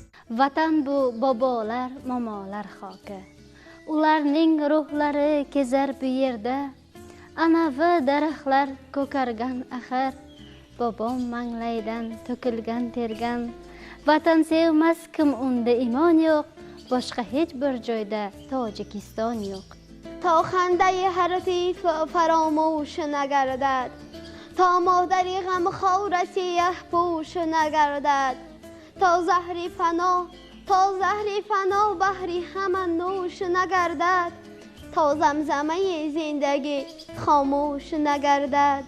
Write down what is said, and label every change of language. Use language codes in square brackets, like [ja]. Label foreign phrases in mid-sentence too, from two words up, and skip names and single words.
[uz] Vatan bu bobolar, momolar xoki. Ularning ruhlari kezar bu yerda. Anavi daraxtlar ko'kargan axir. Bobom manglaydan to'kilgan tergan. Vatan sevmas kim unda imon yo'q. Boshqa hech bir joyda Tojikiston yo'q. [fa] تا خنده هر طیف فراموش نگردد، تا مادری غم خور سیه پوش نگردد، تا زهری فنا بحری همان نوش نگردد، تا زمزمه زندگی خاموش نگردد.